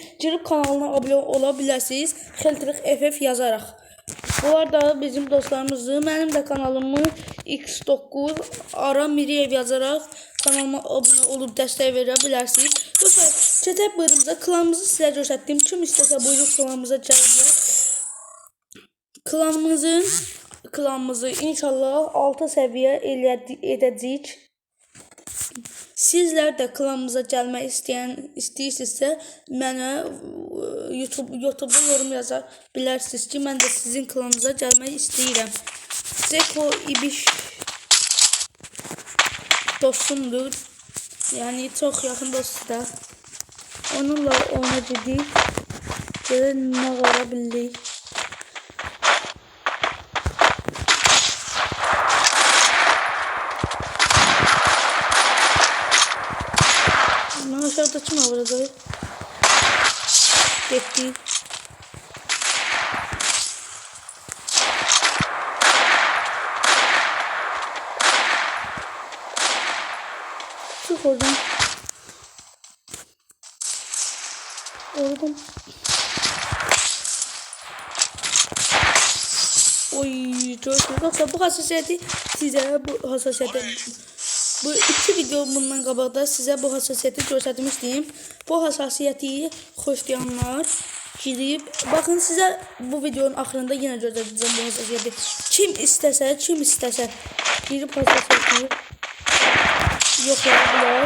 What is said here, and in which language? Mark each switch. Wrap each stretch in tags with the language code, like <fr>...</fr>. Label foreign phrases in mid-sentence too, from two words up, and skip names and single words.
<tr>Girip kanalına abone olabilirsiniz. Xeltrix FF yazarak. Bunlar da bizim dostlarımızdır. Benim de kanalımı</tr> <az>X9 Ara Miriyev yazarak kanalıma abone olup dəstək verə bilərsiniz. Dostlar, keçək bölümümüzə klanımızı sizə göstərdim. Kim istəsə buyurub klanımıza gəlirlər. Klanımızı inşallah 6 səviyyə edəcəyik. Sizlər də klanımıza gəlmək istəyirsinizsə mənə YouTube'da yorum yaza bilərsiniz ki, mən də sizin klanınıza gəlmək istəyirəm. Zeko İbiş dostumdur. Yəni çox yaxın dostdur. Onunla oynayacağıq. Görək nə qara bildik. Aşağıda kim var burada?</az> <tr>Gitti. Çık oradan. Oradan. Oy, çok güzel. Bu hassasiyeti size</tr> <az>bu iki video bundan qabaqda sizə bu hassasiyeti göstərmişdim. Bu hassasiyeti xoşlayanlar girib baxın, sizə bu videonun axırında yenə göstərəcəm bu hassasiyeti. Kim istəsə girib hassasiyeti yoxlaya bilər.</az>